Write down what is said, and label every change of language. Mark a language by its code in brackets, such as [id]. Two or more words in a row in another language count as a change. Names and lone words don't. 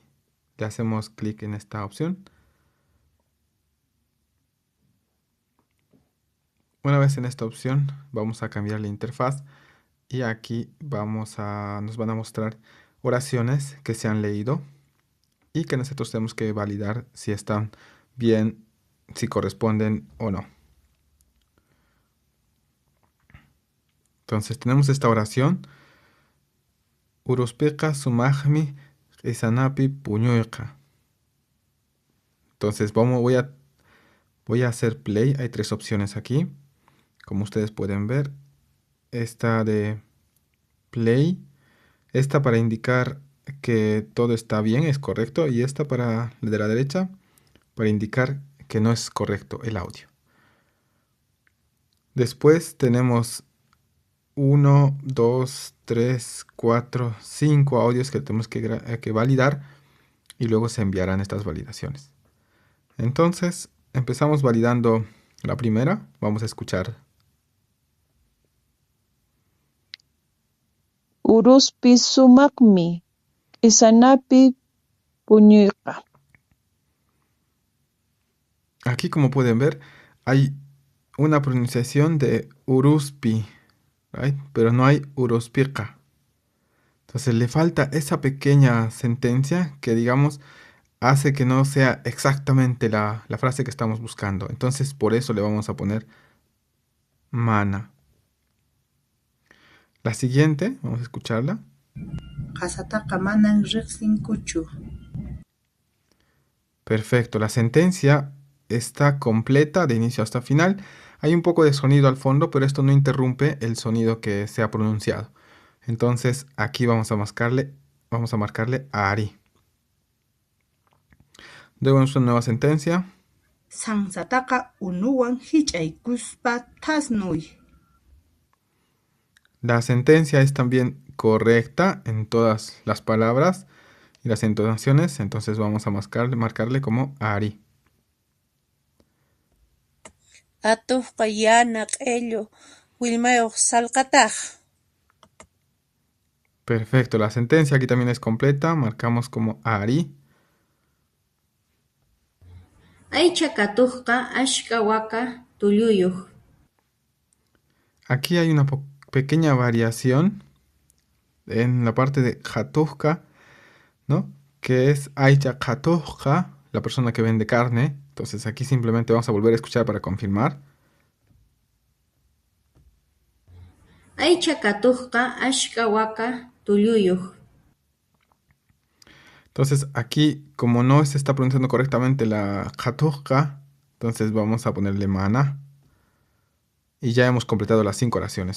[es] Le hacemos clic en esta opción. Una vez en esta opción, vamos a cambiar la interfaz y aquí nos van a mostrar oraciones que se han leído y que nosotros tenemos que validar si están bien, si corresponden o no. Entonces tenemos esta oración. [qu] Uruspiqa sumajmi isanapi puñuiqa. [es] Entonces voy a hacer play. Hay tres opciones aquí. Como ustedes pueden ver, esta de play, esta para indicar que todo está bien, es correcto, y esta de la derecha para indicar que no es correcto el audio. Después tenemos 1, 2, 3, 4, 5 audios que tenemos que validar y luego se enviarán estas validaciones. Entonces, empezamos validando la primera. Vamos a escuchar. [qu] Uruspi sumaqmi q'isanapi puñuyqa. [es] Aquí, como pueden ver, hay una pronunciación de Uruspi, ¿right? Pero no hay Uruspiqa. Entonces le falta esa pequeña sentencia que, digamos, hace que no sea exactamente la frase que estamos buscando. Entonces por eso le vamos a poner mana. La siguiente, vamos a escucharla. [qu] Qasataqa manan riqsinkuchu. [es] Perfecto, la sentencia está completa de inicio hasta final. Hay un poco de sonido al fondo, pero esto no interrumpe el sonido que se ha pronunciado. Entonces aquí vamos a marcarle Ari. Luego una nueva sentencia. [qu] Sansataqa unuwan hich'aykuspa thasnuy. [es] La sentencia es también correcta en todas las palabras y las entonaciones, entonces vamos a marcarle como Ari. [qu] Atuqqa yana q'ellu willmayuq sallqataq. [es] Perfecto, la sentencia aquí también es completa, marcamos como Ari. [qu] Aycha katuqqa ashka waka tulluyuq. [es] Aquí hay una pequeña variación en la parte de Jatuzka, ¿no? Que es Aycha Jatuzka, la persona que vende carne. Entonces aquí simplemente vamos a volver a escuchar para confirmar. [qu] Aycha katuqqa ashka waka tulluyuq. [es] Entonces aquí, como no se está pronunciando correctamente la Jatuzka, entonces vamos a ponerle mana. Y ya hemos completado las 5 oraciones.